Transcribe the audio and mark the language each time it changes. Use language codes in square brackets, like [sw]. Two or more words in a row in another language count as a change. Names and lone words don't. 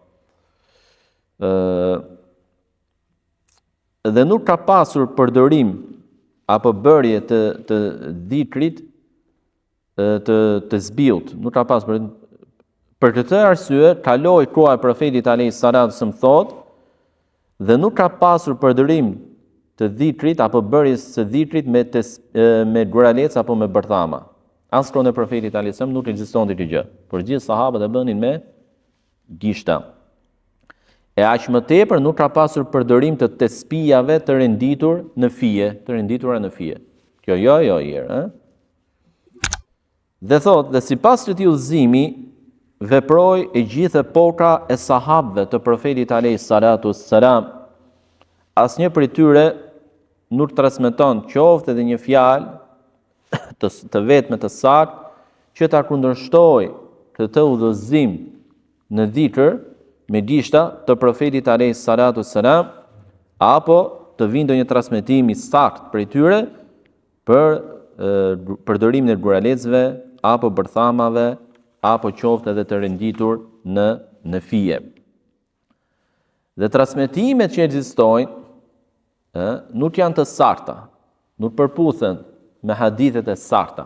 [sq] Dhe nuk ka pasur përdorim apo bërje të dhikrit të zbiut, nuk ka pasur. Për këtë arsye, kaloi koha e profetit [ar] عليه الصلاة السلام [sq] thot, dhe nuk ka pasur përdorim të dhikrit apo bërjes së dhikrit me guralec apo me bërthama. As kohën e profetit [ar] عليه السلام [sq] nuk ekzistonte kjo gjë, por gjithë sahabët e bënin me gishta. E aq më tepër nuk ka pasur përdorim të tespijave të renditur në fije, të renditura në fije. Kjo jo herë, Dhe thot, dhe sipas këtij udhëzimi veproi e gjithë epoka e sahabëve të profetit [ar] عليه الصلاة السلام. [sq] Asnjë prej tyre nuk transmeton qoftë edhe një fjalë të vetme të saktë që ta kundërshtojë këtë udhëzim në dhikr me gishta të profetit [ar] عليه الصلاة السلام, [sq] apo të vinë ndonjë transmetim I saktë prej tyre për përdorimin e guralecëve apo bërthamave apo qoftë edhe të renditur në fije. Dhe transmetimet që ekzistojnë nuk janë të sakta, nuk përputhen me hadithet e sakta.